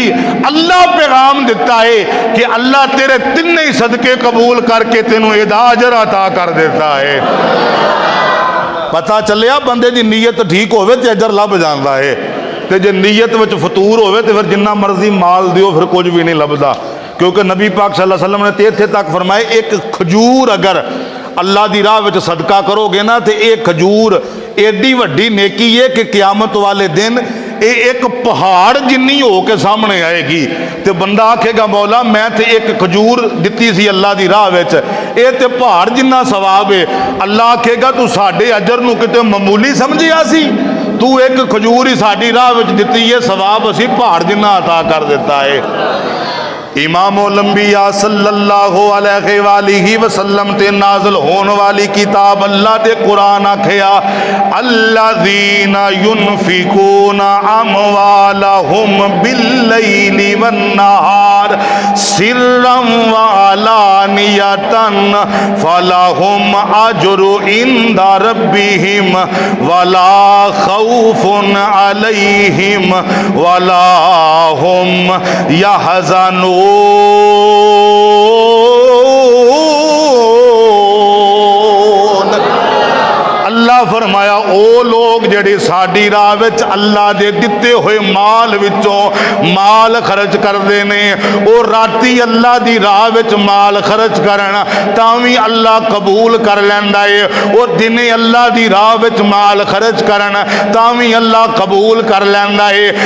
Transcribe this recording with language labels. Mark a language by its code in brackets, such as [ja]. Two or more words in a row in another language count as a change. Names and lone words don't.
[pa] اللہ پیغام دتا ہے کہ اللہ تیرے تنے ہی صدقے قبول کر کے تینوں ایدا اجر عطا کر دیتا ہے. پتا چلیا بندے کی نیت ٹھیک ہووے تے اجر لبھ جاتا ہے، تے جے نیت وچ فتور ہووے تے فیر جنا مرضی مال دیو فیر کچھ بھی نہیں لبھدا. کیونکہ نبی پاک [ar] صلى الله عليه وسلم [pa] نے تو اتھے تک فرمائے [ur] ایک کھجور اگر اللہ کی راہ میں صدقہ کرو گے نا تو [pa] ایک کھجور ایڈی وڈی نیکی ہے کہ قیامت والے دن یہ ایک پہاڑ جنی ہو کے سامنے آئے گی. تو بندہ آکھے گا مولا میں تو ایک کھجور دی سی اللہ کی راہ میں، یہ تو پہاڑ جنا ثواب ہے. اللہ آکھے گا تو ساڈے اجر نوں کتے معمولی سمجھیا سی، تو ایک کھجور ہی ساڈی راہ میں دتی ہے، ثواب اسی پہاڑ جنا عطا کر دتا ہے. امام الانبیاء [ar] صلى الله عليه وسلم [pa] تے نازل ہونے والی کتاب اللہ دے قرآن آکھیا [ar] الذين ينفقون أموالهم بالليل والنهار سرا وعلانية فلهم أجرهم عند ربهم ولا خوف عليهم ولا هم يحزنون. [pa] اللہ فرمایا او لوگ جیڑے ساڈی راہ وچ اللہ دے دتے ہوئے مال وچوں مال خرچ کرتے نے، او راتی اللہ دی راہ وچ مال خرچ کرن تاوی اللہ قبول کر لیندا ہے، او دنے اللہ دی راہ وچ مال خرچ کرن تاوی اللہ قبول کر لیندا ہے.